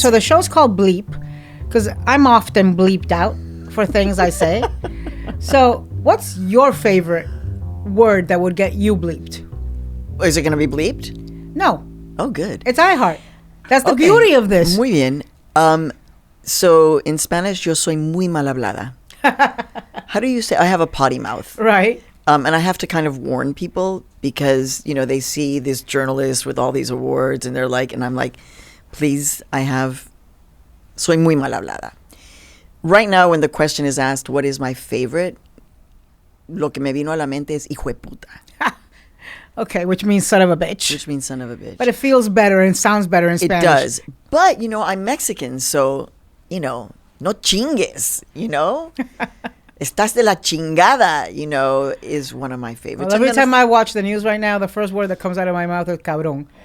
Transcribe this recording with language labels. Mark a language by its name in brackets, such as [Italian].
[English] So the show's called Bleep, because I'm often bleeped out for things I say. So what's your favorite word that would get you bleeped? Is it going to be bleeped? No. Oh, good. It's iHeart. That's the beauty of this. [Spanish] Muy bien. [English] So in Spanish, [Spanish] yo soy muy mal hablada. [English] How do you say? I have a potty mouth. Right. And I have to kind of warn people because, you know, they see this journalist with all these awards and they're like, and I'm like, please, [Spanish] soy muy mal hablada. [English] Right now, when the question is asked, what is my favorite? [Spanish] Lo que me vino a la mente es hijo de puta. [English] Okay, which means son of a bitch. Which means son of a bitch. But it feels better and sounds better in Spanish. It does. But, you know, I'm Mexican, so, you know, [Spanish] no chingues, [English] you know? [Spanish] Estás de la chingada, [English] you know, is one of my favorites. Well, every time I watch the news right now, the first word that comes out of my mouth is cabrón.